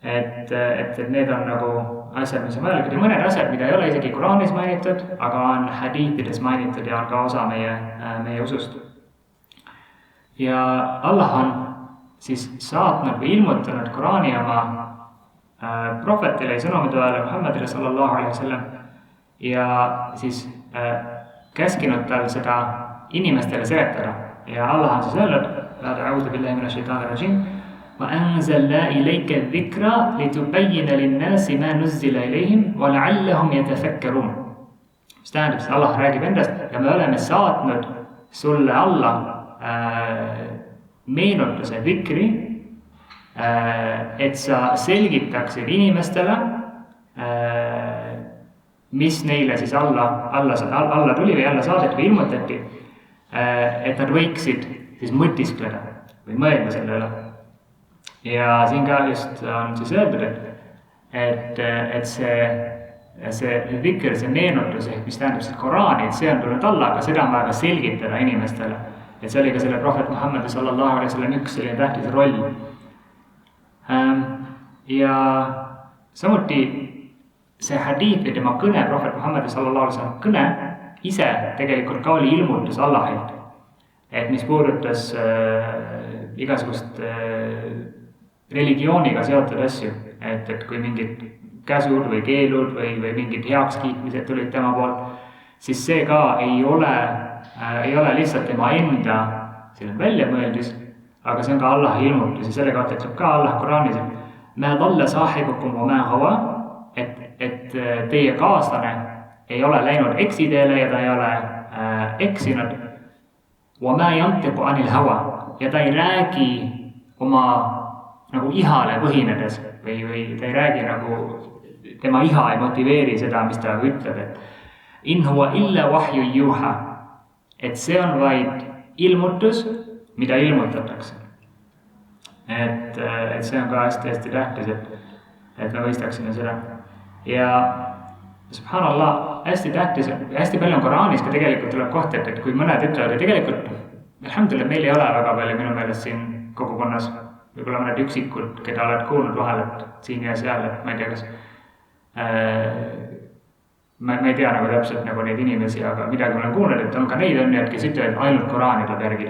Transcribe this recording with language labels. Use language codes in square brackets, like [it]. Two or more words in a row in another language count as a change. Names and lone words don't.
[et] et need on nagu asjad, mis on vajalikud ja mõned asjad, mida ei ole isegi Koraanis mainitud, aga on hadiitides mainitud ja on ka osa meie usust. Ja Allah on siis saatnud või ilmutanud Koraani oma prohvetile ja sõnumitööle Muhammadile [ar] صلى الله عليه وسلم [et] ja siis käskinud tal seda inimestele seletada. Ja Allah on siis öelnud, [ar] أعوذ بالله من الشيطان الرجيم، وأنزلنا إليك الذكر لتبين للناس ما نزل إليهم ولعلهم يتفكرون. [et] Mis tähendab, et Allah räägib endast ja me oleme saatnud sulle alla meenutuse dhikri, et sa selgitaksid inimestele, mis neile siis alla tuli või alla saadeti või ilmutati, et nad võiksid siis mõtiskleda või mõelda selle üle. Ja siin ka just on siis öeldud, et see dhikr, see meenutus, mis tähendab siis Koraani, et see on tulnud alla, aga seda on vaja ka selgitada inimestele. Et see oli ka selle prohvet Muhammad [ar] صلى الله عليه وسلم [et] üks selline tähtis roll. Ja samuti see hadiith või tema kõne, prohvet Muhammad [ar] صلى الله عليه وسلم [et] kõne ise tegelikult ka oli ilmutus Allahilt. Et mis puudutas igasugust religiooniga seotud asju, et kui mingid käsud või keelud või mingid heakskiitmised tulid tema poolt, siis see ka ei ole lihtsalt tema enda väljamõeldis, aga see on ka Allahi ilmutus ja selle kohta ütleb ka Allah Koraanis, et [ar] ما ضل صاحبكم وما غوى, [et] et teie kaaslane ei ole läinud eksiteele ja ta ei ole eksinud. [ar] وما ينطق عن الهوى, [et] ja ta ei räägi oma nagu ihale põhinedes või ta ei räägi nagu, tema iha ei motiveeri seda, mis ta ütleb, et [ar] إن هو إلا وحي يوحى, [et] et see on vaid ilmutus, mida ilmutatakse. Et see on ka hästi tähtis, et me mõistaksime seda. Ja subhanallah, hästi tähtis, hästi palju on Koraanis ka tegelikult tuleb koht, et kui mõned ütlevad, ja tegelikult alhamdulillah meil ei ole väga palju minu meelest siin kogukonnas, võib-olla mõned üksikud, keda oled kuulnud vahel, et siin ja seal, et ma ei tea, kas ma ei tea nagu täpselt nagu neid inimesi, aga midagi ma olen kuulnud, et on ka neid õnniad, kes ütlevad, et ainult Koraani tuleb järgida.